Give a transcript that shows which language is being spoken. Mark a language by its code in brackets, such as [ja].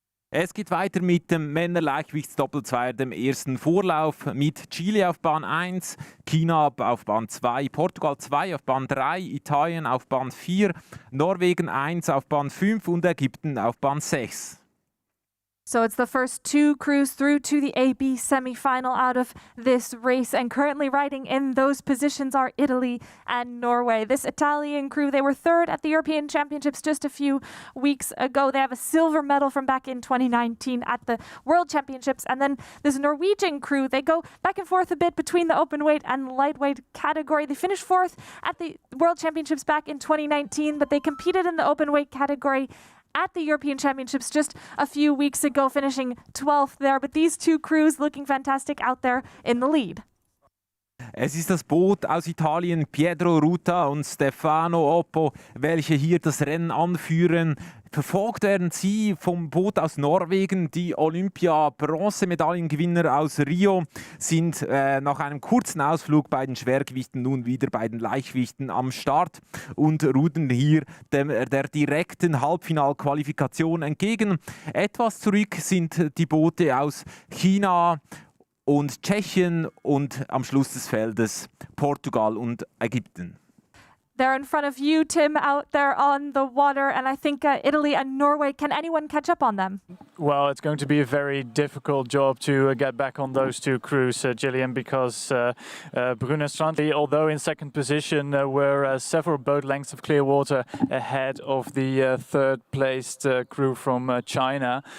[de] Es geht weiter mit dem Männerleichtgewichtsdoppelzweier, dem ersten Vorlauf mit Chile auf Bahn 1, China auf Bahn 2, Portugal 2 auf Bahn 3, Italien auf Bahn 4, Norwegen 1 auf Bahn 5 und Ägypten auf Bahn 6. [en] So it's the first two crews through to the AB semi-final out of this race, and currently riding in those positions are Italy and Norway. This Italian crew, they were third at the European Championships just a few weeks ago. They have a silver medal from back in 2019 at the World Championships. And then this Norwegian crew, they go back and forth a bit between the open weight and lightweight category. They finished fourth at the World Championships back in 2019, but they competed in the open weight category at the European Championships just a few weeks ago, finishing 12th there. But these two crews looking fantastic out there in the lead. [de] Es ist das Boot aus Italien, Pietro Ruta und Stefano Oppo, welche hier das Rennen anführen. Verfolgt werden sie vom Boot aus Norwegen. Die Olympia-Bronzemedaillengewinner aus Rio sind nach einem kurzen Ausflug bei den Schwergewichten nun wieder bei den Leichtgewichten am Start und rudern hier der direkten Halbfinalqualifikation entgegen. Etwas zurück sind die Boote aus China und Tschechien und am Schluss des Feldes Portugal und Ägypten. [en] They're in front of you, Tim, out there on the water, and I think Italy and Norway, can anyone catch up on them? Well, it's going to be a very difficult job to get back on those two crews, Gillian, because Brune Strandli, although in second position, were several boat lengths of clear water ahead of the third-placed crew from China.